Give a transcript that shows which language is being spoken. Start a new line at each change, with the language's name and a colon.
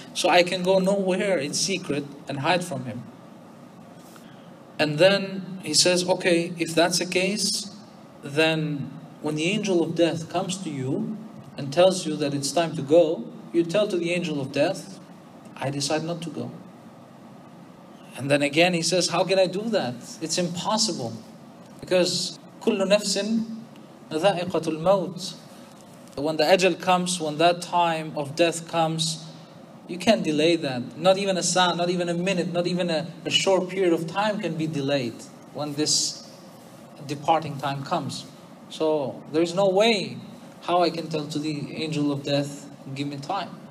English: So I can go nowhere in secret and hide from Him. And then he says, okay, if that's the case, then when the angel of death comes to you and tells you that it's time to go, you tell to the angel of death, I decide not to go. And then again he says, how can I do that? It's impossible.
Arabic: Because كُلُّ نَفْسٍ ذَائِقَةُ الْمَوْتِ.
English: When the ajal comes, when that time of death comes, you can't delay that. Not even a second, not even a minute, not even a short period of time can be delayed when this departing time comes. So there is no way how I can tell to the angel of death, give me time.